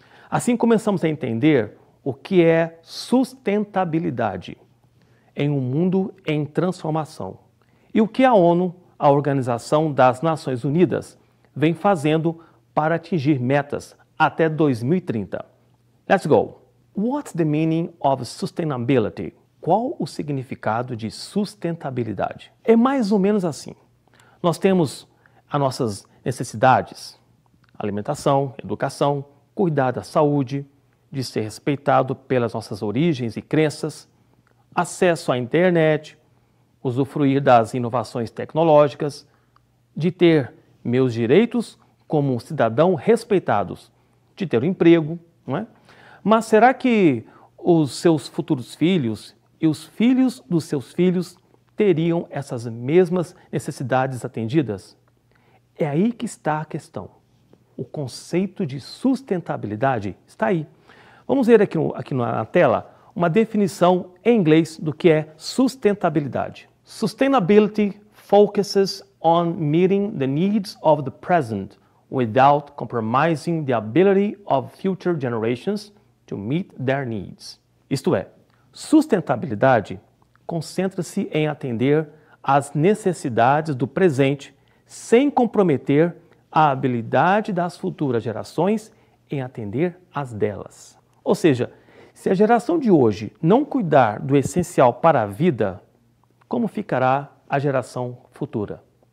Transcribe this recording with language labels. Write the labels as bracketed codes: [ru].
[pt] Assim começamos a entender o que é sustentabilidade em um mundo em transformação. E o que a ONU, a Organização das Nações Unidas, vem fazendo para atingir metas até 2030. [en] Let's go! What's the meaning of sustainability? [pt] Qual o significado de sustentabilidade? É mais ou menos assim. Nós temos as nossas necessidades, alimentação, educação, cuidar da saúde, de ser respeitado pelas nossas origens e crenças, acesso à internet, usufruir das inovações tecnológicas, de ter meus direitos como um cidadão respeitados, de ter um emprego, não é? Mas será que os seus futuros filhos e os filhos dos seus filhos teriam essas mesmas necessidades atendidas? É aí que está a questão. O conceito de sustentabilidade está aí. Vamos ver aqui na tela uma definição em inglês do que é sustentabilidade. [en] Sustainability focuses on meeting the needs of the present without compromising the ability of future generations to meet their needs. [pt] Isto é, sustentabilidade concentra-se em atender às necessidades do presente sem comprometer a habilidade das futuras gerações em atender às delas. Ou seja, se a geração de hoje não cuidar do essencial para a vida, como ficará a geração futura?